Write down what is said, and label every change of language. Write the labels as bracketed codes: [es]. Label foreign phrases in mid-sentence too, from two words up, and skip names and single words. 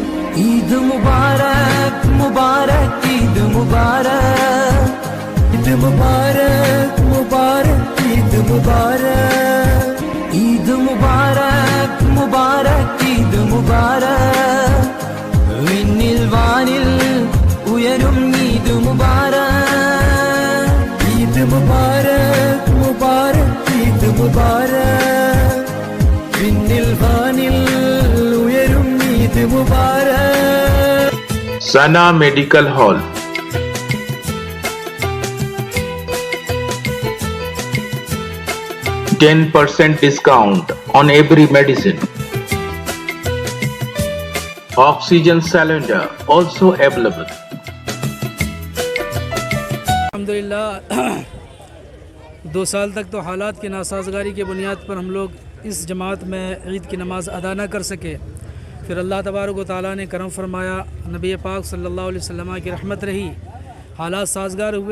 [ar] عید مبارک مبارک عید مبارک، عید مبارک مبارک عید مبارک، عید مبارک مبارک عید مبارک، [ml] വിണ്ണിൽ വാനിൽ ഉയരും [ar] عيد مبارك، عيد مبارك مبارك عيد مبارك, [ml] വിണ്ണിൽ വാനിൽ ഉയരും [ar] عيد مبارك. [en] Sana Medical Hall. %10 discount on every medicine. Oxygen cylinder also available. [ur] الحمدللہ 2 سال تک تو حالات کی ناسازگاری کی بنیاد پر ہم لوگ اس جماعت میں عید کی نماز ادا نہ کر سکے. پھر [ar] اللہ تبارک و تعالیٰ [ur] نے کرم فرمایا، نبی پاک [ar] صلی اللہ علیہ وسلم [ur] کی رحمت رہی، حالات سازگار ہوئے.